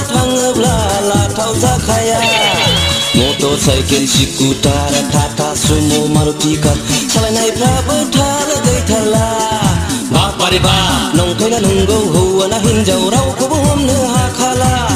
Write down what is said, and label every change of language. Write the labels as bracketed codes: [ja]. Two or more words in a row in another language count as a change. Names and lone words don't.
[brx] थाङोब्ला लाथाव जाखाया मटर साइकेल स्कुटार टाटा सुमो मारुति कार सालायनायफ्राबो थार गैथारला बाप बारे बाप नंखायना नंगौ हौवाना हिनजाव रावखौबो हमनो हाखाला